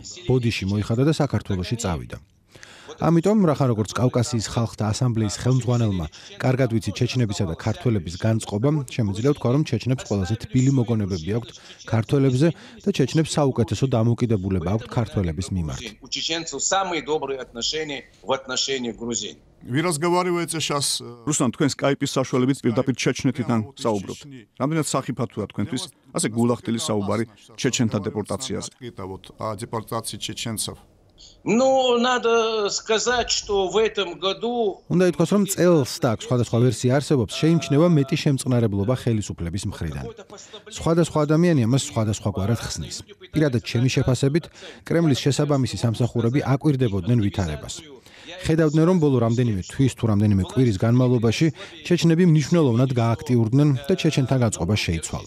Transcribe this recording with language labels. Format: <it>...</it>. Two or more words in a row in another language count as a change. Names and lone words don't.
<ka>ბოდიში მოიხადა და საქართველოში წავიდა. ამიტომ, რახან როგორც კავკასიის ხალხთა ასამბლეის ხელმძღვანელმა კარგად ვიცი ჩეჩნებისა და ქართველების განწყობა, შემიძლია ვთქვა, რომ ჩეჩნებს ყველაზე თბილი მოგონებები აქვთ ქართველებზე და ჩეჩნებს საუკეთესო დამოუკიდებულება აქვთ ქართველების მიმართ.</ka> <ru>У чеченцев самые добрые отношения в отношении грузин. Вы разговариваете сейчас, Руслан,</ru> <ka>თქვენ Skype-ის საშუალებით პირდაპირ ჩეჩნეთიდან საუბრობთ. რამდენად სახიფათოა თქვენთვის ასე გულახდილი საუბარი ჩეჩენთა დეპორტაციაზე?</ka> <ru>Вот о депортации чеченцев. Ну, надо сказать, что в этом году</ru> <ka>უნდა ითქვას, რომ წელს და სხვადასხვა ვერსია არსებობს, შეიმჩნევა მეტი შემწყნარებლობა ხელისუფლების მხრიდან. სხვადასხვა ადამიანი ამას სხვადასხვაგვარად ხსნის. პირადად ჩემი შეფასებით, კრემლის შესაბამისი სამსახურები აკვირდებოდნენ ვითარებას. ხედავდნენ, რომ ბოლო რამდენიმე თვის თუ რამდენიმე კვირის განმავლობაში ჩეჩნები მნიშვნელოვნად გააქტიურდნენ და ჩეჩენთან გაწყობა შეიცვალა.</ka>